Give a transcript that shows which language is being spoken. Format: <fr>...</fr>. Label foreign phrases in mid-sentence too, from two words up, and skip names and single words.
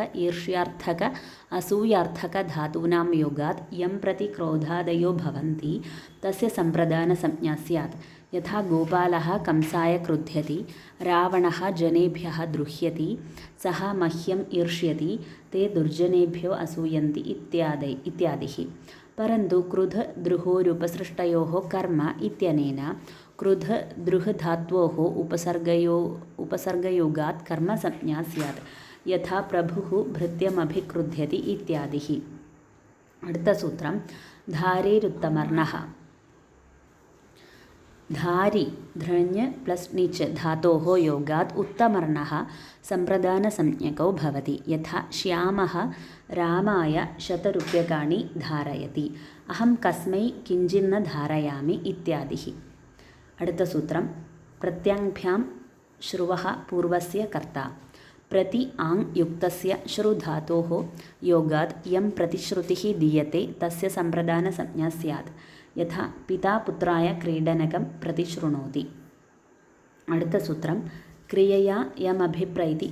<sa>ഈർഷ്യാർത്ഥക അസൂയാർത്ഥക ധാതൂനാം യോഗാത് യം പ്രതി ക്രോധാദയോ ഭവന്തി തസ്യ സമ്പ്രദാനസംജ്ഞ സ്യാത് യഥാ ഗോപാലഃ കംസായ ക്രുധ്യതി രാവണഃ ജനേഭ്യഃ ദ്രുഹ്യതി സഹ മഹ്യം ഈർഷ്യതി തേ ദുർജനേഭ്യോ അസൂയന്തി ഇത്യാദിഃ परन्तु क्रुध द्रुहोरुपसृष्टयोः कर्म इत्यनेन क्रुध द्रुहधात्वोः उपसर्गयोगात् कर्मसंज्ञा स्यात् यथा प्रभुः भृत्यमभिक्रुध्यति इत्यादिः</sa> <ml>അടുത്ത സൂത്രം</ml> <sa>ധാരേരുത്തമർണഃ ധാരി ധൃഞ്ഞ് പ്ലസ് നിച്ച് ധാതോः യോഗാത് ഉത്തമർണഃ സമ്പ്രദാനസംജ്ഞകോ ഭവതി യഥാ ശ്യാമഃ രാമായ ശതരൂപ്യകാണി ധാരയതി അഹം കസ്മൈ കിഞ്ചിന്ന ധാരയാമി ഇത്യാദിഃ</sa> <ml>അടുത്ത സൂത്രം</ml> <sa>പ്രത്യാങ്ഭ്യാം ശ്രുവഃ പൂർവസ്യ കർത്ത പ്രതി ആങ് യുക്തസ്യ ശ്രുധാതോः യോഗാത് യം പ്രതിശ്രുതിഃ ദീയത്തെ തസ്യ സമ്പ്രദാനസംജ്ഞ സ്യാത് യഥാ പിതാ പുത്രായ ക്രീഡനകം പ്രതിശൃണോതി</sa> <ml>അടുത്ത സൂത്രം</ml> <sa>ക്രിയയാ യമഭിപ്രൈതി</sa>